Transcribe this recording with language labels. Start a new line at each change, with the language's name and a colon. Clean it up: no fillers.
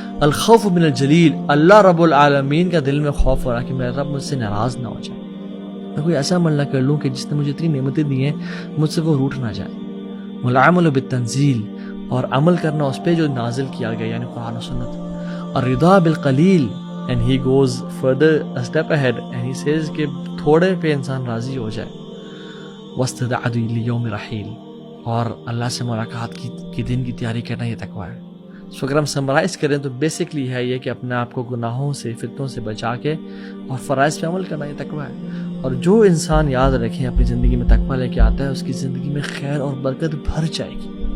Arabic: الخوف من الجلیل,
Urdu: اللہ رب العالمین کا دل میں خوف ہو رہا کہ میرا رب مجھ سے ناراض نہ ہو جائے, میں کوئی ایسا عمل نہ کر لوں کہ جس نے مجھے اتنی نعمتیں دی ہیں مجھ سے وہ روٹ نہ جائے.
Arabic: والعمل بالتنزیل,
Urdu: اور عمل کرنا اس پہ جو نازل کیا گیا یعنی قرآن و سنت.
Arabic: الرضا بالقلیل,
English: and he goes further a step ahead and he says
Urdu: کہ تھوڑے پہ انسان راضی ہو جائے.
Arabic: واستعداد لیوم رحیل,
Urdu: اور اللہ سے ملاقات کی دن کی تیاری کرنا, یہ تقوی ہے. سو اگر ہم سمرائز کریں تو بیسکلی ہے یہ کہ اپنے آپ کو گناہوں سے, فتنوں سے بچا کے اور فرائض پہ عمل کرنا, یہ تقوی ہے. اور جو انسان یاد رکھیں اپنی زندگی میں تقوی لے کے آتا ہے اس کی زندگی میں خیر اور برکت بھر جائے گی.